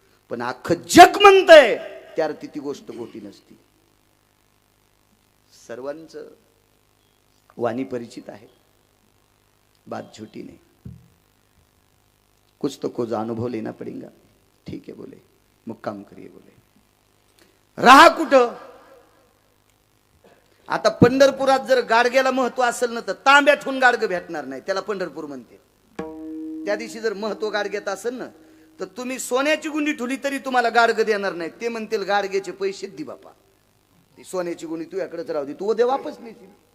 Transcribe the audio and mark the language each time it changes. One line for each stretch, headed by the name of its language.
Marathi: पण अख्खं जग म्हणतंय त्यावर ती गोष्ट गोटी नसती. सर्वांचं वाणी परिचित आहे,
Hindi: बात झूठी नहीं. कुछ तो कुछ अनुभव लेना पड़ेगा. ठीक है बोले, मुक्काम करिए.
Marathi: बोले राहा कुठं. आता पंढरपुरात जर गाडग्याला महत्व असेल ना तर तांब्यातून गाडगं भेटणार नाही, त्याला पंढरपूर म्हणते. त्या दिवशी जर महत्व गाडग्यात असेल ना तर तुम्ही सोन्याची गुंडी ठुली तरी तुम्हाला गाडगं देणार नाही. ते म्हणतील गाडग्याचे पैसे दे बापा, ती सोन्याची गुंडी तू याकडेच राहू दे, तू उद्या वापस नेशील.